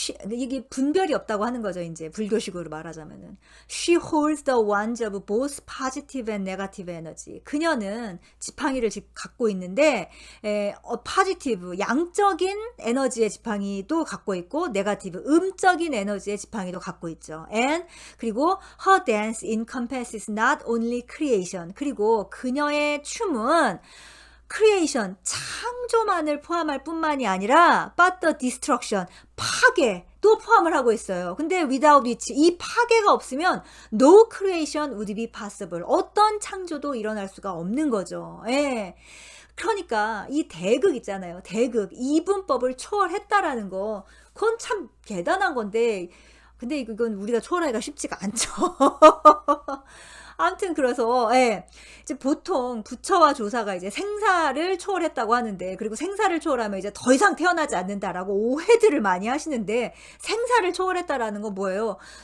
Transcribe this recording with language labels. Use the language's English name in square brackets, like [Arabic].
[Korean] 이게 분별이 없다고 하는 거죠. 이제 불교식으로 말하자면은. [English] She holds the wands of both positive and negative energy. [Korean] 그녀는 지팡이를 갖고 있는데 positive, 양적인 에너지의 지팡이도 갖고 있고 negative, 음적인 에너지의 지팡이도 갖고 있죠. [English] And [Korean] 그리고 [English] her dance encompasses not only creation. [Korean] 그리고 그녀의 춤은 creation, 창조만을 포함할 뿐만이 아니라 [English] but the destruction, [Korean] 파괴도 포함을 하고 있어요. 근데 [English] without which, [Korean] 이 파괴가 없으면 [English] no creation would be possible. [Korean] 어떤 창조도 일어날 수가 없는 거죠. 예. 그러니까 이 대극 있잖아요. 대극, 이분법을 초월했다라는 거, 그건 참 대단한 건데, 근데 이건 우리가 초월하기가 쉽지가 않죠. 아무튼 그래서 이제 보통 부처와 조사가 이제 생사를 초월했다고 하는데, 그리고 생사를 초월하면 이제 더 이상 태어나지 않는다라고 오해들을 많이 하시는데, 생사를 초월했다라는 건 뭐예요?